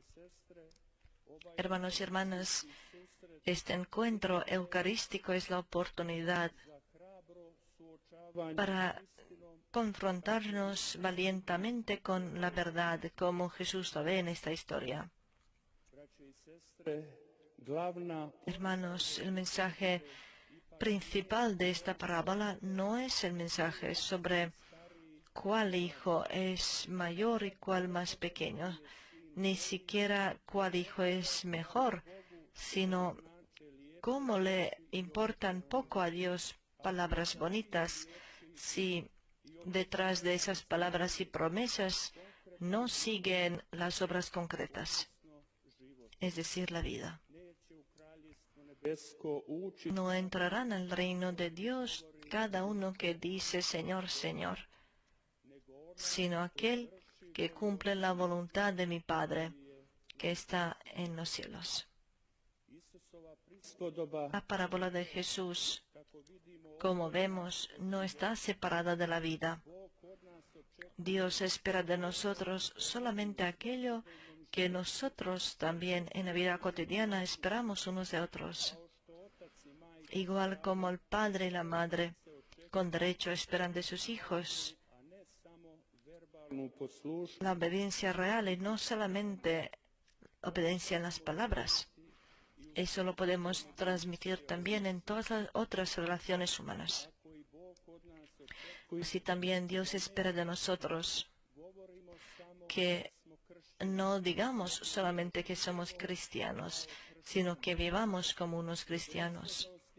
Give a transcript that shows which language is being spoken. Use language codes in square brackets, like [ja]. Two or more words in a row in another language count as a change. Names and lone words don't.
[es] Hermanos y hermanas, este encuentro eucarístico es la oportunidad para confrontarnos valientemente con la verdad, como Jesús lo ve en esta historia. [hr] braćo i sestre, glavna [es] Hermanos, el mensaje principal de esta parábola no es el mensaje sobre cuál hijo es mayor y cuál más pequeño, ni siquiera cuál hijo es mejor, sino cómo le importan poco a Dios palabras bonitas si detrás de esas palabras y promesas no siguen las obras concretas, es decir, la vida. [hr] neće u kraljevstvo nebesko ući [es] No entrarán al reino de Dios cada uno que dice Señor, Señor, sino aquel que cumple la voluntad de mi Padre, que está en los cielos. [hr] Isusova prispodoba, [es] La parábola de Jesús, [hr] kako vidimo, [es] como vemos, no está separada de la vida. [hr] Bog od nas očekuje [es] Dios espera de nosotros solamente aquello que nosotros también en la vida cotidiana esperamos unos de otros. [hr] što otac i majka, [es] Igual como el padre y la madre con derecho esperan de sus hijos [hr] a ne samo verbalnu poslušnost, [es] la obediencia real y no solamente obediencia en las palabras. Eso lo podemos transmitir también en todas las otras relaciones humanas. Así también Dios espera de nosotros que no digamos solamente que somos cristianos, sino que vivamos como unos cristianos.